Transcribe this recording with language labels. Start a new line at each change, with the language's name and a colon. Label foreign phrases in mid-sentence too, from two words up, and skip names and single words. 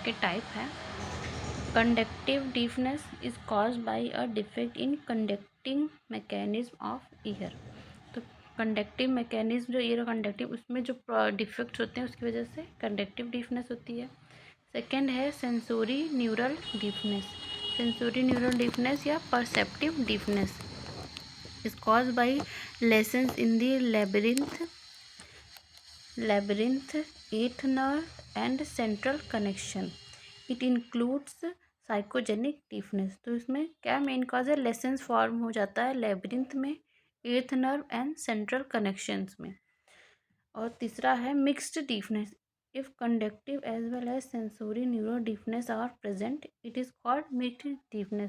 Hindi: के टाइप है
English: conductive deafness is caused by a defect in conducting mechanism of ear.
Hindi: तो
English: conductive mechanism
Hindi: जो
English: ear conductive,
Hindi: उसमें जो डिफेक्ट्स होते हैं उसकी वजह से
English: conductive deafness
Hindi: होती है।
English: सेकेंड है sensory neural deafness. sensory neural deafness या perceptive deafness is caused by lesions in the labyrinth eighth nerve and central connection. It includes psychogenic deafness.
Hindi: तो इसमें क्या
English: main cause
Hindi: है?
English: lesions form
Hindi: हो जाता है लेबरिंथ में,
English: eighth nerve and central connections
Hindi: में। और तीसरा है
English: mixed deafness. if conductive as well as sensory neuro deafness are present, it is called mixed deafness.